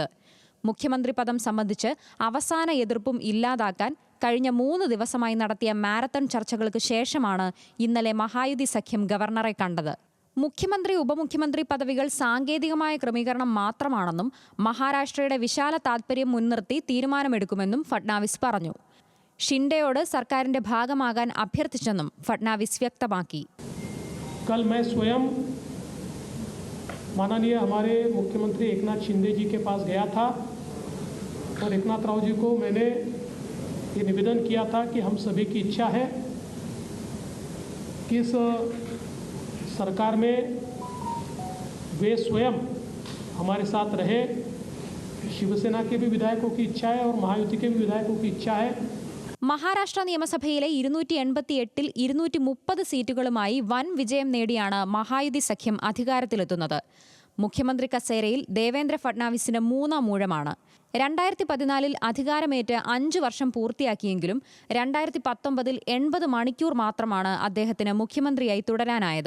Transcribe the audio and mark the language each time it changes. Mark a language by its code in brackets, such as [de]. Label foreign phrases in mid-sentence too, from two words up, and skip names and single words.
[ml] മുഖ്യമന്ത്രി പദം സംബന്ധിച്ച് അവസാന എതിർപ്പും ഇല്ലാതാക്കാൻ കഴിഞ്ഞ 3 ദിവസമായി നടത്തിയ മാരത്തൺ ചർച്ചകൾക്ക് ശേഷമാണ് ഇന്നലെ മഹായുതി സഖ്യം ഗവർണറെ കണ്ടത്. മുഖ്യമന്ത്രി ഉപമുഖ്യമന്ത്രി പദവികൾ സാങ്കേതികമായ ക്രമീകരണം മാത്രമാണെന്നും മഹാരാഷ്ട്രയുടെ വിശാല താൽപര്യം മുൻനിർത്തി തീരുമാനമെടുക്കുമെന്നും ഫട്നാവിസ് പറഞ്ഞു. ഷിൻഡെയോട് സർക്കാരിന്റെ ഭാഗമാകാൻ അഭ്യർത്ഥിച്ചെന്നും ഫട്നാവിസ് വ്യക്തമാക്കി. [hi] कल मैं स्वयं माननीय हमारे मुख्यमंत्री एकनाथ शिंदे जी के पास गया था और एकनाथ राव जी को मैंने ये निवेदन किया था कि हम सभी की इच्छा है कि इस सरकार में वे स्वयं हमारे साथ रहे. शिवसेना के भी विधायकों की इच्छा है और महायुति के भी विधायकों की इच्छा है. [ml] മഹാരാഷ്ട്ര നിയമസഭയിലെ 288-ൽ 230 സീറ്റുകളുമായി വൻ വിജയം നേടിയാണ് മഹായുതി സഖ്യം അധികാരത്തിലെത്തുന്നത്. മുഖ്യമന്ത്രി കസേരയിൽ ദേവേന്ദ്ര ഫട്നാവിസിന് 3-ാം ഊഴമാണ്. 2014-ൽ അധികാരമേറ്റ് 5 വർഷം പൂർത്തിയാക്കിയെങ്കിലും 2019-ൽ 80 മണിക്കൂർ മാത്രമാണ് അദ്ദേഹത്തിന് മുഖ്യമന്ത്രിയായി തുടരാനായത്.